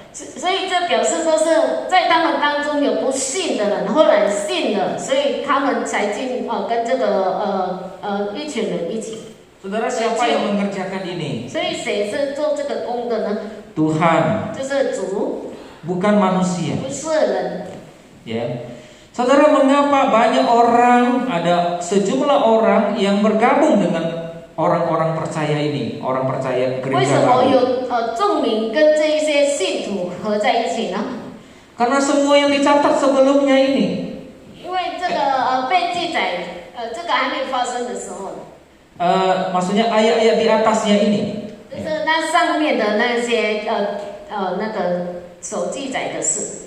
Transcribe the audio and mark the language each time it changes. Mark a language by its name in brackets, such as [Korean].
[Chinese] 所以这表示说是在他们当中有不信的人，后来信了，所以他们才进跟这个一群人一起。 [Indonesian] Saudara, siapa yang mengerjakan ini? [Chinese] 所以谁是做这个工的呢？ [Indonesian] Tuhan, [Chinese] 就是主， [Indonesian] bukan manusia. [Chinese] 不是人。 [Indonesian] Ya, saudara, mengapa banyak orang, ada sejumlah orang yang bergabung dengan orang-orang percaya ini, orang percaya [Chinese] 为 [Indonesian] gereja baru? [Chinese] 有众民跟这一些信徒合在一起呢？ [Indonesian] Karena semua yang dicatat sebelumnya ini. [Chinese] 因为这个被记载，这个还没发生的时候。 [Indonesian] Maksudnya ayat-ayat di atasnya ini. [Chinese] 就是那上面的那些那个所记载的事，